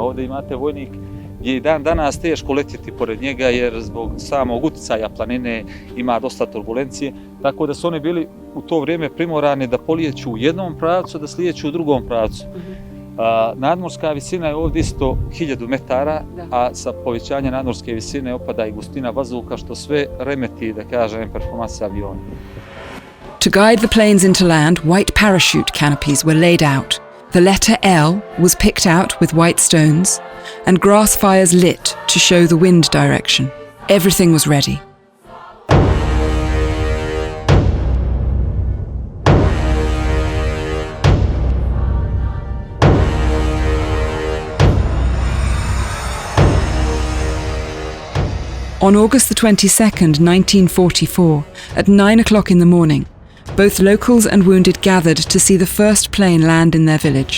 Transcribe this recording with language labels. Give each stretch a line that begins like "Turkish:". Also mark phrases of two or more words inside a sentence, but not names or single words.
Bosnian: Ovdje imate Vojnik gdje je dan danas teško letjeti pored njega jer zbog samog utjecaja planine ima dosta turbulencije, tako da su oni bili u to vrijeme primorani da polijeću u jednom pravcu, da slijeću u drugom pravcu. Nadmorska visina je ovdje isto 1000 metara, a sa povećanjem nadmorske visine opada i gustina vazduha, što sve remeti, da kažem, performanse aviona.
English: To guide the planes into land, white parachute canopies were laid out. The letter L was picked out with white stones, and grass fires lit to show the wind direction. Everything was ready. On August the 22nd, 1944, at 9 o'clock in the morning, both locals and wounded gathered to see the first plane land in their village.